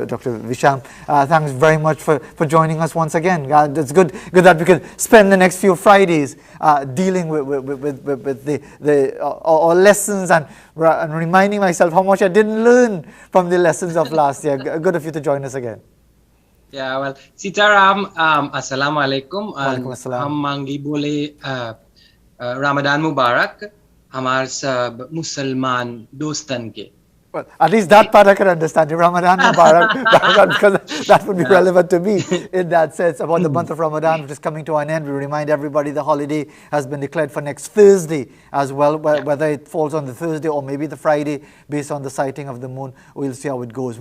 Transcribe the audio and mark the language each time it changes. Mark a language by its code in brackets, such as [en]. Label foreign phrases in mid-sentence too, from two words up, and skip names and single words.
[en] Visham, thanks very much for joining us once again. It's good that we can spend the next few Fridays dealing with our lessons and reminding myself how much I didn't learn from the lessons of last year. Good of you to join us again. Yeah, well, Sitaram, [ar] السلام عليكم. وعليكم السلام. [bho] हम मांगी बोले [ar] رمضان مبارك. [bho] हमारे सब मुसलमान दोस्तन के. [en] Well, at least that part I can understand. [ar] رمضان مبارك, [en] because that would be relevant to me in that sense. About the month of Ramadan, which is coming to an end, we remind everybody the holiday has been declared for next Thursday as well. Whether it falls on the Thursday or maybe the Friday, based on the sighting of the moon, we'll see how it goes.